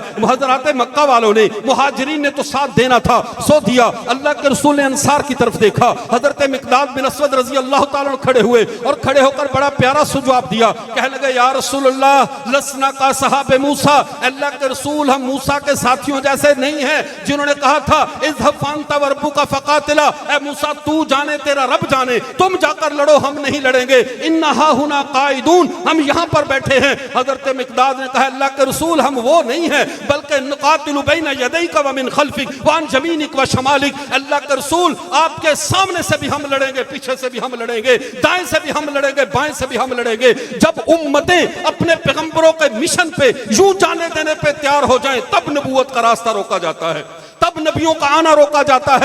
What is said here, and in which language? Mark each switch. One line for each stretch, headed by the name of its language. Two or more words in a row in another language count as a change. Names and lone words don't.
Hindi: हज़रात मक्का वालों ने, मुहाजिरीन ने तो साथ देना था, सो दिया। अल्लाह के रसूल ने अंसार की तरफ देखा, हज़रत मिक़दाद बिन अस्वद रज़ी अल्लाह ताला खड़े हुए, और खड़े होकर बड़ा प्यारा जवाब दिया। कहने लगे,
Arabic: يا رسول الله لسنا كأصحاب موسى,
Hindi: अल्लाह के रसूल हम मूसा के साथियों जैसे नहीं हैं जिन्होंने कहा था
Arabic: اذهب فأنت و ربك فقاتلا,
Hindi: ए मूसा तू जाने तेरा रब जाने, तुम जाकर लड़ो, हम नहीं लड़ेंगे।
Arabic: إنا هاهنا قاعدون,
Hindi: हम यहाँ पर बैठे हैं। हज़रत मिक़दाद ने कहा, अल्लाह के रसूल हम वो नहीं हैं, बल्कि
Arabic: نقاتل بين يديك و من خلفك و عن يمينك و شمالك,
Hindi: अल्लाह के रसूल आपके सामने से भी हम लड़ेंगे, पीछे से भी हम लड़ेंगे, दाएं से भी हम लड़ेंगे, बाएं से भी हम लड़ेंगे। जब उम्मतें अपने पैगंबरों के मिशन पे यूं जाने देने पे तैयार हो जाएं, तब नबूवत का रास्ता रोका जाता है, तब नबियों का आना रोका जाता है।